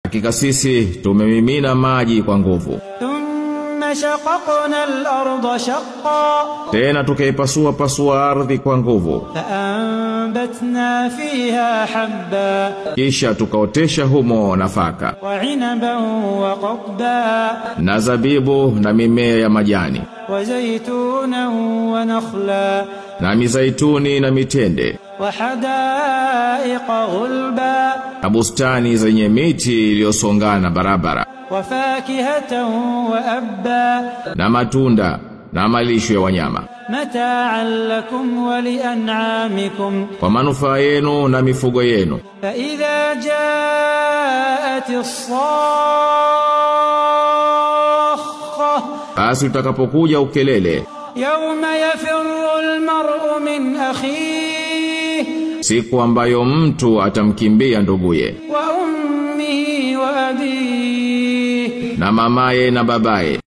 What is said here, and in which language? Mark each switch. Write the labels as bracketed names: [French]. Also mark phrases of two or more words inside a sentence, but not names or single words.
[Swahili] hakika sisi tumemimina maji kwa nguvu. [Arabic] شققنا الأرض شقا [Swahili] Tena tukaipasua ardhi kwa nguvu. [Arabic] فأنبتنا فيها حبا [Swahili] Kisha tukaotesha humo nafaka, [Arabic] وعنبا وقضبا [Swahili] na zabibu na mimea ya majani, [Arabic] وزيتونا ونخلا [Swahili] na mizaituni na mitende, [Arabic] وحدائق غلبا [Swahili] na bustani zenye miti iliyosongana barabara, [Arabic] وفاكهة وأبا [Swahili] na matunda na malisho ya wanyama, [Arabic] متاعا لكم ولأنعامكم [Swahili] kwa manufaa yenu na mifugo yenu. [Arabic] فإذا جاءت الصاخة [Swahili] Basi utakapokuja ukelele, [Arabic] يوم يفر المرء من أخيه [Swahili] siku ambayo mtu atamkimbia nduguye, [Arabic] وأمه وأبيه [Swahili] na mamaye na babaye,